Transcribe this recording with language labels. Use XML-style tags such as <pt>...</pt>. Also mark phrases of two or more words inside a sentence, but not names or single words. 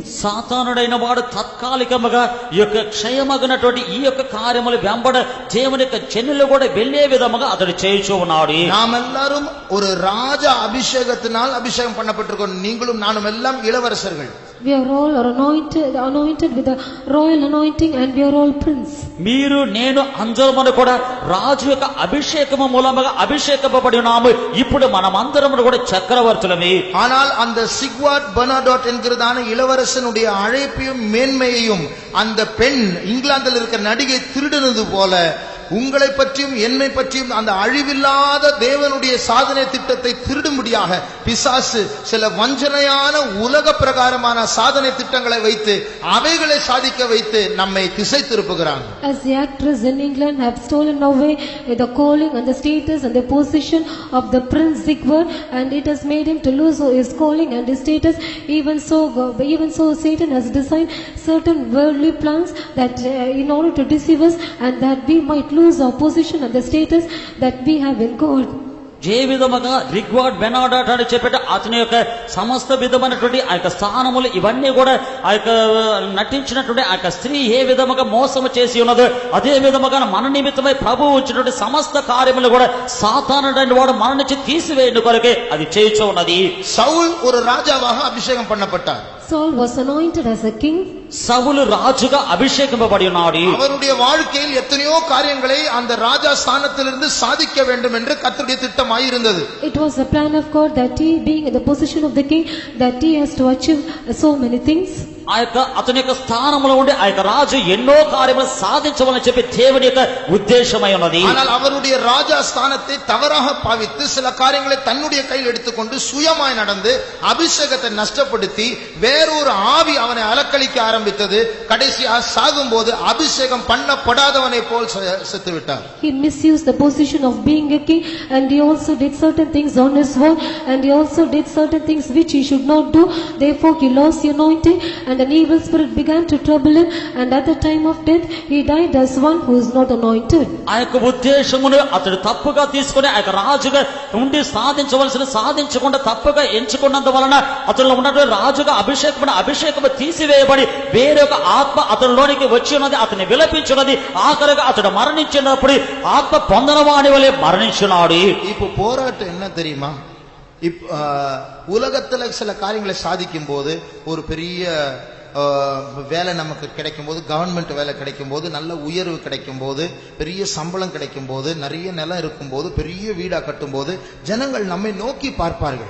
<te>సాతానుడైన వాడు తాత్కాలికముగా ఈ యొక్క క్షయమగినటువంటి ఈ యొక్క కార్యములు వెంబడ దేవుని యొక్క జనులు కూడా వెళ్లే విధముగా అతడు చేయుచూ ఉన్నాడు.</te> <ta>நாம் எல்லாரும் ஒரு ராஜ அபிஷேகத்தினால் அபிஷேகம் பண்ணப்பட்டிருக்கோம். நீங்களும் நானும் எல்லாம் இளவரசர்கள்.</ta> <en>We are all anointed with the royal anointing, and we are all prince.</en> <te>మీరు నేను అందరము కూడా రాజు యొక్క అభిషేకము మూలముగా అభిషేకింపబడి ఉన్నాము. ఇప్పుడు మనమందరము కూడా చక్రవర్తులమే.</te> <ta>ஆனால் அந்த சிக்வார்ட் பெர்னாடோட் என்கிறதான இளவரசனுடைய அழைப்பையும் மேன்மையையும் அந்த பெண் இங்கிலாந்தில் இருக்கிற நடிகை திருடினது போல உங்களை பற்றியும் என்னை பற்றியும் அந்த அழிவில்லாத தேவனுடைய சாதனை திட்டத்தை திருடும்படியாக பிசாசு சில வஞ்சனையான உலக பிரகாரமான சாதனை திட்டங்களை வைத்து அவைகளை சாதிக்க வைத்து நம்மை திசை திருப்புகிறான்.</ta> <en>As the actress in England have stolen away the calling and the status and the position of the Prince Sigurd, and it has made him to lose his calling and his status, even so Satan has designed certain worldly plans that in order to deceive us, and that we might lose our position and the status that we have in God.</en> <te>ఏ విధముగా రిగ్వాడ్ బెనాడాట్ అని చెప్పేట అతని యొక్క సమస్త విధమైనటువంటి ఆ యొక్క స్థానములు ఇవన్నీ కూడా ఆ యొక్క నటించినటువంటి ఆ యొక్క స్త్రీ ఏ విధముగా మోసము చేసి ఉన్నదో అదే విధముగా మన నిమిత్తమై ప్రభువు వచ్చినటువంటి సమస్త కార్యములు కూడా సాతానుడైన వాడు మన నుంచి తీసివేయడం కొరకే అది చేయుచు ఉన్నది.</te> <ta>சவுல் ஒரு ராஜாவாக அபிஷேகம் பண்ணப்பட்டார்.</ta> <en>Saul was anointed as a king.</en> <te>సౌలు రాజుగా అభిషేకింపబడి ఉన్నాడు.</te> <ta>அவருடைய வாழ்க்கையில் எத்தனையோ காரியங்களை அந்த ராஜா ஸ்தானத்திலிருந்து சாதிக்க வேண்டும் என்று கர்த்தருடைய திட்டமாய் இருந்தது.</ta> <en>It was the plan of God that he, being in the position of the king, that he has to achieve so many things.</en> <te>ఆ యొక్క అతని యొక్క స్థానంలో ఉండి ఆ యొక్క రాజు ఎన్నో కార్యములు సాధించవాలని చెప్పి దేవుని యొక్క ఉద్దేశమై ఉన్నది.</te> <ta>ஆனால் அவருடைய ராஜா ஸ்தானத்தை தவறாக பாவித்து சில காரியங்களை தன்னுடைய கையில் எடுத்துக்கொண்டு சுயமாய் நடந்து அபிஷேகத்தை நஷ்டப்படுத்தி வேறொரு ஆவி அவனை அலக்களிக்க ஆரம்பித்தது. கடைசியாக சாகும்போது அபிஷேகம் பண்ணப்படாதவனை போல் செத்து விட்டார்.</ta> <en>He misused the position of being a king, and he also did certain things on his own, and he also did certain things which he should not do. Therefore he lost the anointing, and an evil spirit began to trouble him, and at the time of death he died as one who is not anointed.</en> <te>ఆ యొక్క ఉద్దేశమును అతడు తప్పుగా తీసుకుని ఆ యొక్క రాజుగా ఉండి సాధించకుండా తప్పుగా ఎంచుకున్నంత వలన అతనిలో ఉన్నటువంటి రాజుగా అభిషేకము తీసివేయబడి వేరే ఒక ఆత్మ అతనిలోనికి వచ్చి ఉన్నది. అతన్ని విలపించున్నది. ఆఖరిగా అతడు మరణించినప్పుడు ఆత్మ పొందిన వాడి వలె మరణించున్నాడు.</te> <ta>இப்போ போராட்டம் என்ன தெரியுமா? உலகத்துல சில காரியங்களை சாதிக்கும் போது ஒரு பெரிய வேலை நமக்கு கிடைக்கும் போது, கவர்மெண்ட் வேலை கிடைக்கும் போது, நல்ல உயர்வு கிடைக்கும் போது, பெரிய சம்பளம் கிடைக்கும் போது, நிறைய நிலம் இருக்கும் போது, பெரிய வீடா கட்டும் போது ஜனங்கள் நம்மை நோக்கி பார்ப்பார்கள்.</ta>